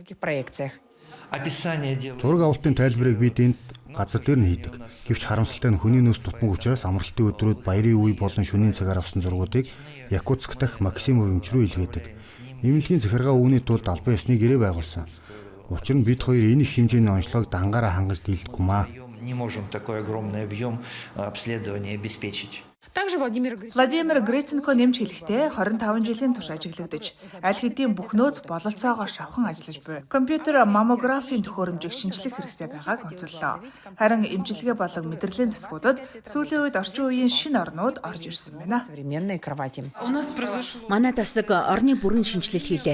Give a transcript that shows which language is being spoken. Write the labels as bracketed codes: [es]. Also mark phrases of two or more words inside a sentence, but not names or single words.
[mn] Зураг авалтын тайлбарыг бид энд газар дээр нь хийдэг. Гэвч харамсалтай нь хүний нөөц дутмаг учраас амралтын өдрүүд баярын үе болон шөнийн цагаар авсан зургуудыг Якутск дахь Максимов эмч рүү илгээдэг. Эмнэлгийн захиргаа үүний тулд албан ёсны гэрээ байгуулсан. Учир нь бид хоёр энэ их хэмжээний онцлогыг дангаараа хангаж дийлдэггүй маа. [ru] Не можем такой огромный объем обследования обеспечить. [mn] Владимир Гриценко нэмж хэлэхдээ 25 жилийн турш ажиглагдаж, аль хэдийн бүх нөөц бололцоогоор шавхан ажиллаж буй. Компьютер маммографийн төхөөрөмжийг шинжлэх хэрэгцээ байгааг онцоллоо. Харин эмчилгээ болон мэдрэлийн тасгуудад сүүлийн үед орчин үеийн шинэ орнууд орж ирсэн байна. Манай тасаг орны бүрэн шинжилэл хийлээ.